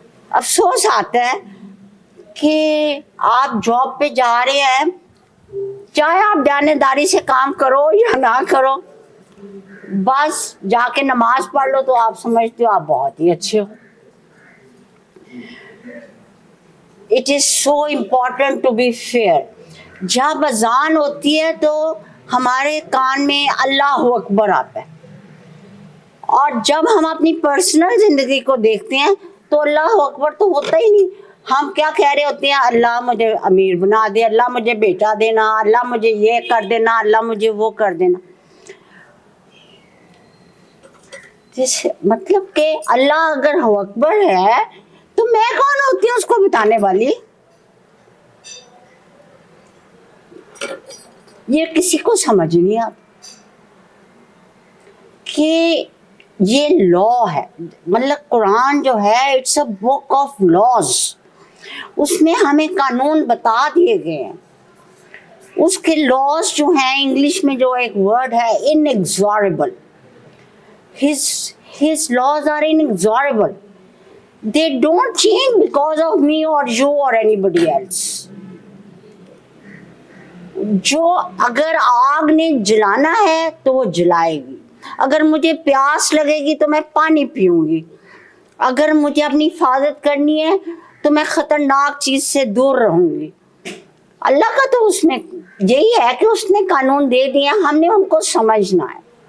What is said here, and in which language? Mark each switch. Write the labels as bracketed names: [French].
[Urdu] افسوس آتا ہے کہ آپ جاب پہ جا رہے ہیں, چاہے آپ دیانتداری سے کام کرو یا نہ کرو, بس جا کے نماز پڑھ لو تو آپ سمجھتے ہو آپ بہت ہی اچھے ہو. [English] It is so important to be fair. [Urdu] جب اذان ہوتی ہے تو ہمارے کان میں اللہ اکبر آتا ہے, اور جب ہم اپنی پرسنل زندگی کو دیکھتے ہیں تو اللہ اکبر تو ہوتا ہی نہیں. ہم کیا کہہ رہے ہوتے ہیں, اللہ مجھے امیر بنا دے, اللہ مجھے بیٹا دینا, اللہ مجھے یہ کر دینا, اللہ مجھے وہ کر دینا. مطلب کہ اللہ اگر اکبر ہے تو میں کون ہوتی ہوں اس کو بتانے والی؟ یہ کسی کو سمجھ نہیں آتا کہ یہ لا ہے. مطلب قرآن جو ہے [English] It's a book of laws. [Urdu] اس میں ہمیں قانون بتا دیے گئے ہیں. اس کے لاز جو ہیں, انگلش میں جو ایک ورڈ ہے inexorable. [English] His laws are inexorable. They don't change because of me or you or anybody else. [Urdu] جو اگر آگ نے جلانا ہے تو وہ جلائے گی. اگر مجھے پیاس لگے گی تو میں پانی پیوں گی. اگر مجھے اپنی حفاظت کرنی ہے تو میں خطرناک چیز سے دور رہوں گی. اللہ کا تو اس میں یہی ہے کہ اس نے قانون دے دیا, ہم نے ان کو سمجھنا ہے.